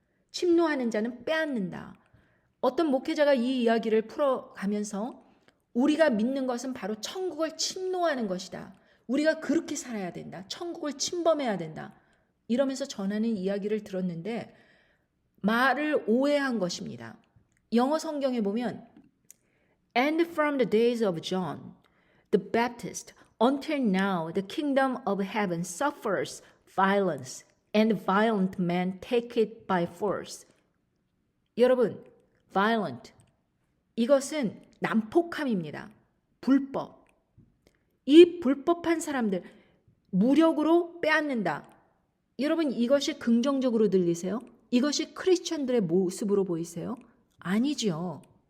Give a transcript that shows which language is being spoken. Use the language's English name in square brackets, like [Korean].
[Korean] 침노하는 자는 빼앗는다. 어떤 목회자가 이 이야기를 풀어가면서 우리가 믿는 것은 바로 천국을 침노하는 것이다. 우리가 그렇게 살아야 된다. 천국을 침범해야 된다. 이러면서 전하는 이야기를 들었는데 말을 오해한 것입니다. 영어 성경에 보면 [English] And from the days of John the Baptist until now the kingdom of heaven suffers violence and violent men take it by force. [Korean] 여러분, violent 이것은 난폭함입니다. 불법. 이 불법한 사람들 무력으로 빼앗는다. 여러분, 이것이 긍정적으로 들리세요? 이것이 크리스천들의 모습으로 보이세요? 아니죠.